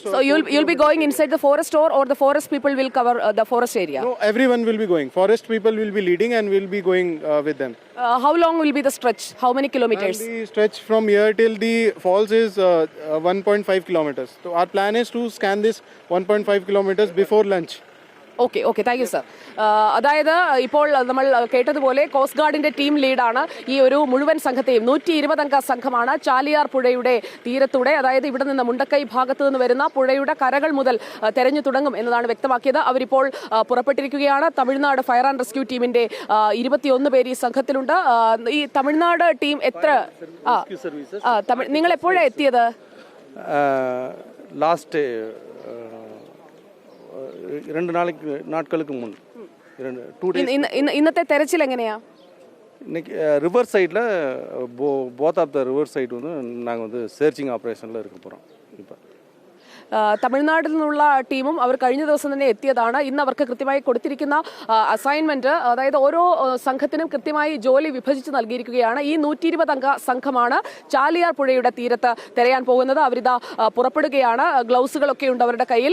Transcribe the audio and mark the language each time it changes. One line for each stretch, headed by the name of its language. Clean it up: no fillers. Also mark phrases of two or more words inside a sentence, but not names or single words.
English: So you'll be going inside the forest, or the forest people will cover the forest area? No, everyone will be going. Forest people will be leading, and we'll be going with them. How long will be the stretch? How many kilometers? And the stretch from here till the falls is 1.5 kilometers. So our plan is to scan this 1.5 kilometers before lunch. okay, thank you sir.
Malayalam: അതായത് ഇപ്പോൾ നമ്മൾ കേട്ടതുപോലെ
English: coast guard
Malayalam: ടീം ലീഡാണ് ഈ ഒരു മുഴുവൻ സംഘത്തെയും 120 അംഗ സംഘമാണ് ചാലിയാർ പുഴയുടെ തീരത്തൂടെ, അതായത് ഇവിടെ നിന്ന് മുണ്ടക്കൈ ഭാഗത്തു നിന്ന് വരുന്ന പുഴയുടെ കരകൾ മുതൽ തെരഞ്ഞു തുടങ്ങും എന്നതാണ് വ്യക്തമാക്കിയത്. അവരിപ്പോൾ പുറപ്പെട്ടിരിക്കുകയാണ്. തമിഴ്നാട് ഫയർ ആൻഡ് റെസ്ക്യൂ ടീമിന്റെ 21 പേര് ഈ സംഘത്തിലുണ്ട്. ഈ തമിഴ്നാട് ടീം എത്ര നിങ്ങൾ എപ്പോഴാണ് എത്തിയത്?
Tamil: லாஸ்ட் 2 நாளுகளுக்கு முன்.
Malayalam: ഇന്നത്തെ തെരച്ചിൽ എങ്ങനെയാ?
Tamil: இன்னைக்கு
English: river side both of the river side
Tamil: வந்து நாங்கள் வந்து
English: searching operation
Tamil: இருக்க போகிறோம். இப்போ
Malayalam: തമിഴ്നാട്ടിൽ നിന്നുള്ള ടീമും അവർ കഴിഞ്ഞ ദിവസം തന്നെ എത്തിയതാണ്. ഇന്ന് അവർക്ക് കൃത്യമായി കൊടുത്തിരിക്കുന്ന അസൈൻമെന്റ്, അതായത് ഓരോ സംഘത്തിനും കൃത്യമായി ജോലി വിഭജിച്ച് നൽകിയിരിക്കുകയാണ്. ഈ 120 അംഗ സംഘമാണ് ചാലിയാർ പുഴയുടെ തീരത്ത് തിരയാൻ പോകുന്നത്. അവരിതാ പുറപ്പെടുകയാണ്. ഗ്ലൗസുകളൊക്കെ ഉണ്ട് അവരുടെ കയ്യിൽ.